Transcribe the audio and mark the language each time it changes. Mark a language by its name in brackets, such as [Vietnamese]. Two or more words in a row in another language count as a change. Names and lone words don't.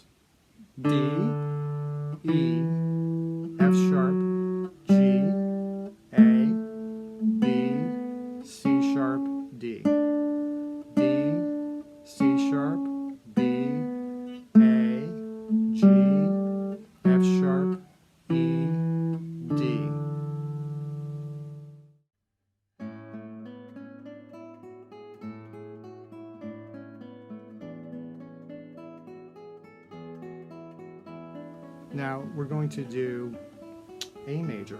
[English] D, E, F sharp, G, A, B, C sharp, D. D, C sharp, B, A, G, F sharp, E, D. Now we're going to do A major.